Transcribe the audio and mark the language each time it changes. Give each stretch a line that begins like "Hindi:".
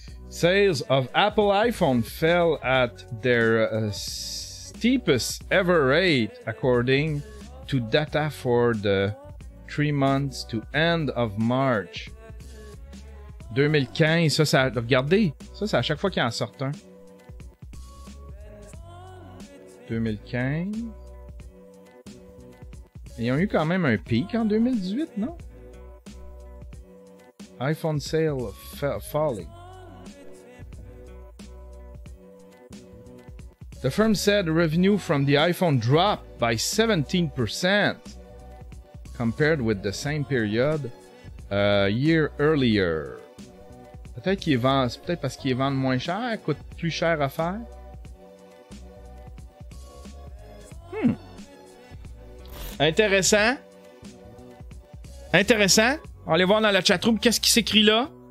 English: Sales of Apple iPhone fell at their steepest ever rate, according to data for the 3 months to end of March 2015.
French: Ça, regardez, ça, c'est à chaque fois qu'il en sort un. 2015. Ils ont eu quand même un pic en 2018, non?
English: iPhone sale falling. The firm said revenue from the iPhone dropped by 17% compared with the same period a year earlier.
French: Peut-être qu'ils vendent, c'est peut-être parce qu'ils vendent moins cher, coûtent plus cher à faire. Intéressant. Intéressant. On va aller voir dans la chatroom qu'est-ce qui s'écrit là.